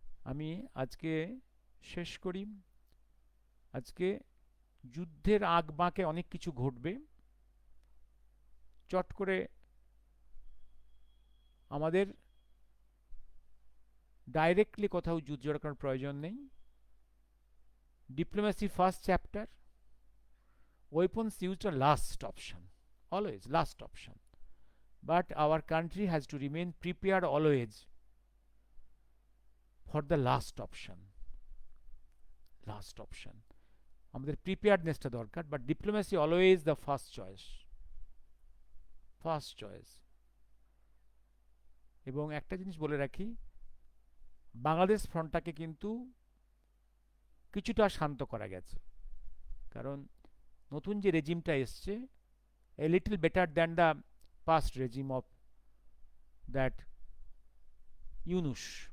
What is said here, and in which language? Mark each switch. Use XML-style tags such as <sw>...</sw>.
<bn>আমি আজকে শেষ করি। আজকে যুদ্ধের আগ বাঁকে অনেক কিছু ঘটবে, চট করে আমাদের ডাইরেক্টলি কোথাও যুদ্ধ জড়ানোর কোনো প্রয়োজন নেই।</bn> <en>Diplomacy first chapter, weapons used are last option, always last option, but our country has to remain prepared always for the last option. Last option,</en> <bn>আমাদের প্রিপেয়ারনেসটা দরকার,</bn> <en>But diplomacy always the first choice, first choice.</en> <bn>এবং একটা জিনিস বলে রাখি, বাংলাদেশ ফ্রন্টটাকে কিন্তু কিছুটা শান্ত করা গেছে, কারণ নতুন যে রেজিমটা এসছে,</bn> <en>A little better than the past regime of that Yunus.</en>